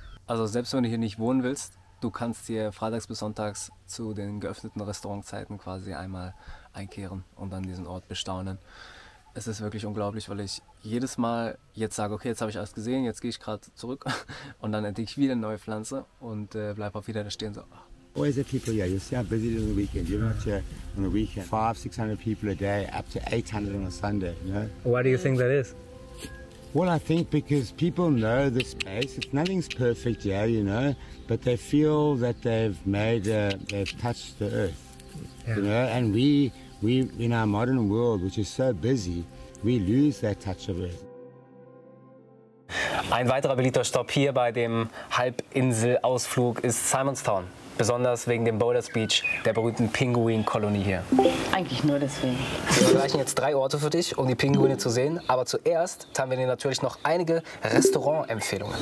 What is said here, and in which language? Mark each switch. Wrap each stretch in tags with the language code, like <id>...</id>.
<de>Also selbst wenn du hier nicht wohnen willst, du kannst hier freitags bis sonntags zu den geöffneten Restaurantzeiten quasi einmal einkehren und dann diesen Ort bestaunen. Es ist wirklich unglaublich, weil ich jedes Mal jetzt sage, okay, jetzt habe ich alles gesehen, jetzt gehe ich gerade zurück und dann entdecke ich wieder eine neue Pflanze und bleibe auch wieder da stehen so.</de> <en>Always have people here. You'll see how busy it is on the weekend. You're not here on the weekend. 500-600 people a day, up to 800 on a Sunday, you know. Why do you think that is? Well, I think because people know the space. Nothing's perfect here, you know, but they feel that they've touched the earth, you know. And we in our modern world, which is so busy, we lose that touch of earth.</en> <de>Ein weiterer beliebter Stopp hier bei dem Halbinselausflug ist Simonstown. Besonders wegen dem Boulders Beach, der berühmten Pinguinkolonie hier. Eigentlich nur deswegen. Wir vergleichen jetzt 3 Orte für dich, um die Pinguine zu sehen. Aber zuerst haben wir dir natürlich noch einige Restaurantempfehlungen.</de>